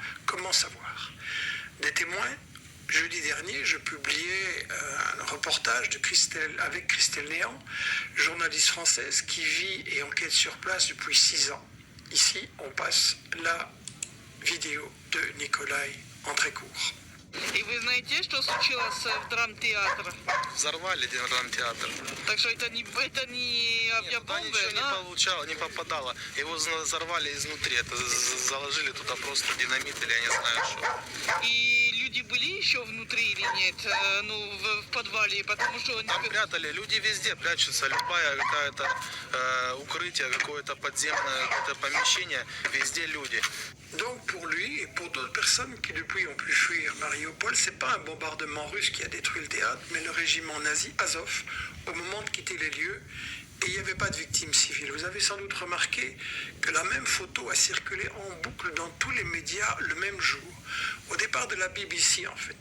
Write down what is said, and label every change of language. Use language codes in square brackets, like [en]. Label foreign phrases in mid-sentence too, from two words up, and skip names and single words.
[fr] Comment savoir? Des témoins? Jeudi dernier, je publiais un reportage avec Christelle Néant, journaliste française qui vit et enquête sur place depuis 6 ans. Ici, on passe la vidéo de Nikolai en très court. [ru] И вы знаете, что случилось в драмтеатре? Взорвали драмтеатр. Так что это не авиабомбы, Туда ничего не попадало. Его взорвали изнутри. Это заложили туда просто динамит или я не знаю что. И люди были еще внутри или нет? В подвале, потому что... Там прятали. Люди везде прячутся. Любая какая-то укрытие, какое-то подземное какое-то помещение. Везде люди. [fr] Donc pour lui et pour d'autres personnes qui depuis ont pu fuir Mariupol, c'est pas un bombardement russe qui a détruit le théâtre, mais le régiment nazi Azov au moment de quitter les lieux, et il n'y avait pas de victimes civiles. Vous avez sans doute remarqué que la même photo a circulé en boucle dans tous les médias le même jour, au départ de la BBC en fait.